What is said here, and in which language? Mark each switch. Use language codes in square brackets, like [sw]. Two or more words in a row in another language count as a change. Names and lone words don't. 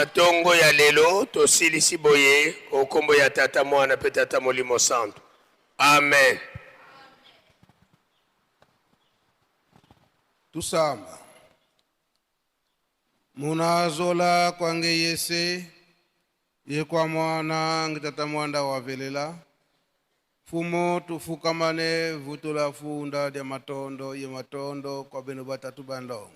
[ln] ntongo ya lelo tosilisi boye okombo ya tata mwana pe tata molimo santo. Amen. [kg] Tusamba. Munazola kwange yese ye kwa mwana ngitata mwanda wavelela. Fumo tufukamane vutula funda dia matondo ye matondo kwa benu batatu bandongo.